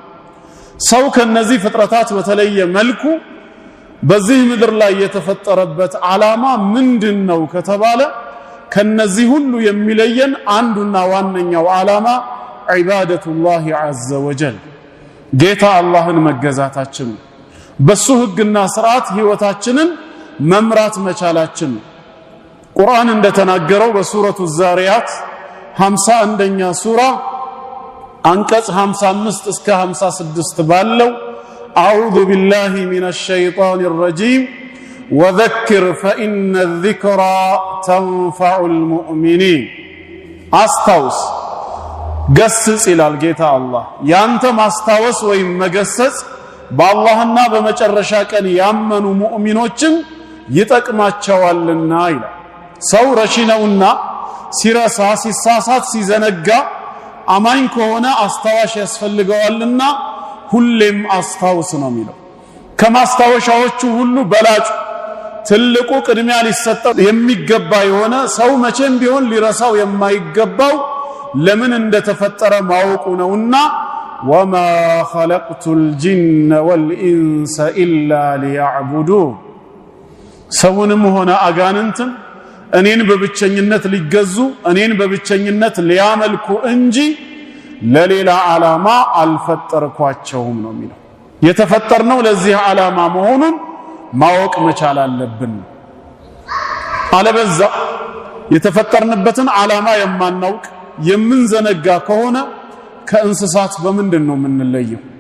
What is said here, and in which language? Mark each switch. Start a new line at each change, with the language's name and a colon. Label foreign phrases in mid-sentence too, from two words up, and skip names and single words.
Amharic: ሰው ከነዚህ ፍጥረታት በተለየ መልኩ በዚህ ምድር ላይ የተፈጠረበት ዓላማ ምንድነው ከተባለ ከነዚህ ሁሉ የሚለየን አንዱና ዋነኛው ዓላማ
Arabic: عبادة الله عز وجل
Amharic: ጌታ አላህን መገዛታችን በሱ ህግና ሥርዓት ህይወታችንን መምራት መቻላችን ቁርአን እንደተናገረው በሱረቱ ዛሪያት 51ኛ ሱራ አንቀጽ 55 እስከ 56 ባለው
Arabic: أعوذ بالله من الشيطان الرجيم وذكر فإن الذكرى تنفع المؤمنين
Amharic: አስታውስ ገስጽ ይላል ጌታ አላህ ያንተ ማስታወስ ወይም መገሰጽ በአላህና በመጨረሻ ቀን ያመኑ ሙእሚኖችን ይጠቅማቸዋልና ይላል ሰው ረሺነውና ሲረሳ ሲሳሳት ሲዘነጋ አማኝ ከሆነ አስታዋሽ ያስፈልገዋልና ሁሌም አስታውስ ነው የሚለው ከማስታወሻዎቹ ሁሉ በላጭ ትልቁ ቅድሚያ ሊሰጠው የሚገባ የሆነ ሰው መቼም ቢሆን ሊረሳው የማይገባው ለምን እንደተፈጠረ ማወቁ ነውና
Arabic: وما خلقت الجن والانس الا ليعبدون
Amharic: ሰውንም ሆነ አጋንንትን እኔን በብቸኝነት ሊገዙ እኔን በብቸኝነት ሊያመልኩ እንጂ ለሌላ ዓላማ አልፈጠርኳቸውም ነው የሚለው የተፈጠርነው ለዚህ ዓላማ መሆኑን ማወቅ መቻል አለብን አለበዛ የተፈጠርንበትን ዓላማ የማናውቅ የምንዘነጋ ከሆነ ከእንስሳት በምንድነው የምንለየው